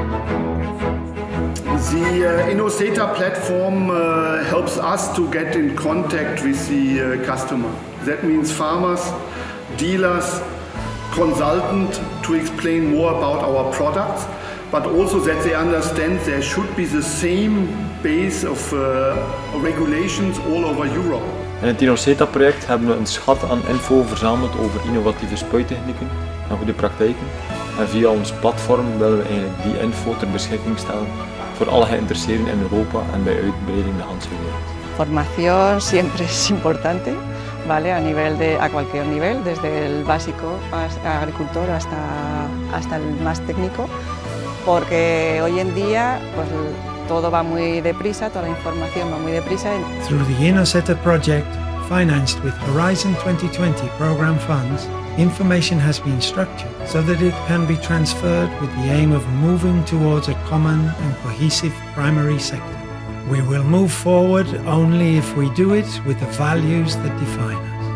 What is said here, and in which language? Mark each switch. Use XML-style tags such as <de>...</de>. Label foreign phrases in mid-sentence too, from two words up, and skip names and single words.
<en>The Innoseta platform helps us to get in contact with the customer. That means farmers, dealers, consultants to explain more about our products, but also that they understand there should be the same base of regulations all over Europe.</en> <nl>In het Innoseta-project hebben we een schat aan info verzameld over innovatieve spuittechnieken en goede praktijken. En via ons platform willen we eigenlijk die info ter beschikking stellen voor alle geïnteresseerden in Europa en bij uitbreiding de hele wereld.</nl> <es>Formación siempre es importante, ¿vale? A cualquier nivel, desde el básico agricultor hasta el más técnico, porque hoy en día pues, todo va muy deprisa, toda la información va muy deprisa.</es> <en>Through the Innoseta project, financed with Horizon 2020 program funds, information has been structured so that it can be transferred with the aim of moving towards a common and cohesive primary sector. We will move forward only if we do it with the values that define us.</en>